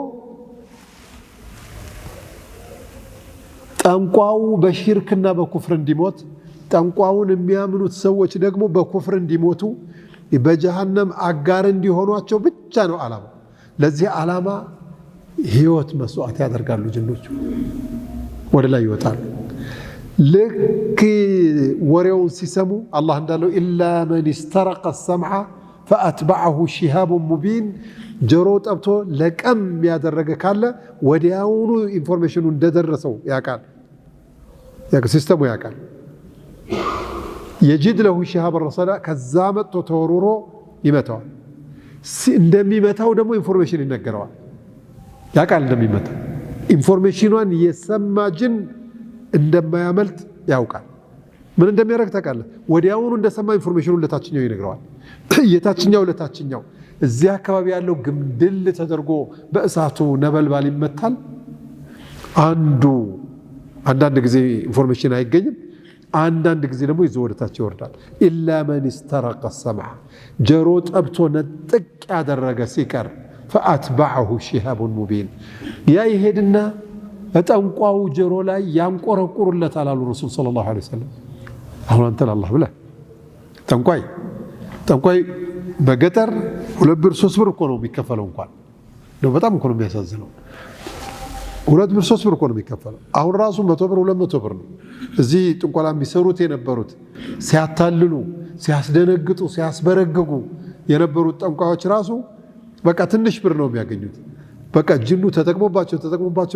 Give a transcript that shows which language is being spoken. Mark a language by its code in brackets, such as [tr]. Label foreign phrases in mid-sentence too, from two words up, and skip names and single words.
[am] ጠንቋው በሽርክና በኩፍር እንዲሞት ጠንቋውን የሚያምኑት ሰዎች ደግሞ በኩፍር እንዲሞቱ በጀሃነም አጋር እንዲሆኗቸው ብቻ ነው አላማ ለዚህ አላማ ህይወት መስዋዕት ያደርጋሉ ጅኖቹ ወደ ላይ ይወጣሉ ልክ ወሬውን ሲሰሙ አላህ እንዳለው [ar] إلا من استرق السمع فاتبعه شهاب مبين [am] ጆሮ ጠብቶ ለቀም ያደረገ ካለ ወዲያውኑ ኢንፎርሜሽኑ እንደደረሰው ያቃል ሲስተሙ ያቃል [ar] يجد له شهاب الرصاص [am] ከዛ መጥቶ ተወርሮ ይመታዋል እንደሚመታው ደግሞ ኢንፎርሜሽን ይነገረዋል ያቃል እንደሚመታው ኢንፎርሜሽኑን የሰማ ጅን እንደማያመልጥ ያውቃል ምን እንደሚያደርግ ታውቃለህ ወዲያውኑ እንደሰማ ኢንፎርሜሽኑን ለታችኛው ይነግረዋል የታችኛው ለታችኛው እዚህ አካባቢ ያለው ግምድል ተደርጎ በእሳቱ ነበልባል ይመታል አንዳንድ ጊዜ ኢንፎርሜሽን አይገኝም አንዳንድ ጊዜ ደግሞ ይዞ ወደታች ይወርዳል [ar] إلا من استرق السمع [am] ጆሮ ጠብቶ ነጥቅ ያደረገ ሲቀር [ar] فاتبعه شهاب مبين [am] ያ ይሄድና ጠንቋው ጆሮ ላይ ያንቆረቁሩለታል አሉ ረሱል [ar] صلى الله عليه وسلم [am] አሁን አንተ ለአላህ ብለህ ጠንቋይ በገጠር 2 ብር 3 ብር እኮ ነው የሚከፈለው እንኳን ነው በጣም እኮ ነው የሚያሳዝነው 2 ብር 3 ብር እኮ ነው የሚከፈለው አሁን ራሱ 100 ብር 200 ብር ነው እዚህ ጥንቆላ የሚሰሩት የነበሩት ሲያታልሉ ሲያስደነግጡ ሲያስበረግጉ የነበሩት ጠንቋዮች ራሱ በቃ ትንሽ ብር ነው የሚያገኙት በቃ ጅኑ ተጠቅሞባቸው